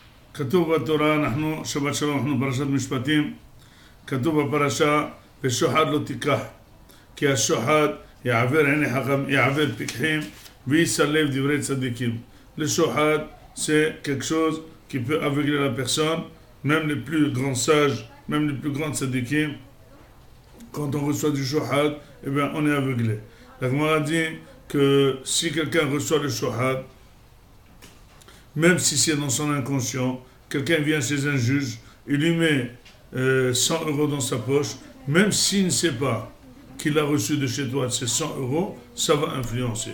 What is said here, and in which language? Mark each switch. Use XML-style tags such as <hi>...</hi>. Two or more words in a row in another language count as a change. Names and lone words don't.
<he>כתוב בתורה, אנחנו, שבת שלום, אנחנו פרשת משפטים, כתוב בפרשה, ושוחד לא תיקח, כי השוחד יעבר עיני חכם, יעבר פיקחים, ויסלב דברי צדיקים.</he> <fr>Le shohad, c'est quelque chose qui peut aveugler la personne, même les plus grands sages, même les plus grands tzadikim. Quand on reçoit du shohad, eh bien, on est aveuglé. La Gemara dit que si quelqu'un reçoit le shohad, même si c'est dans son inconscient, quelqu'un vient chez un juge, il lui met 100 euros dans sa poche, même s'il ne sait pas qu'il a reçu de chez toi ces 100 euros, ça va influencer.</fr>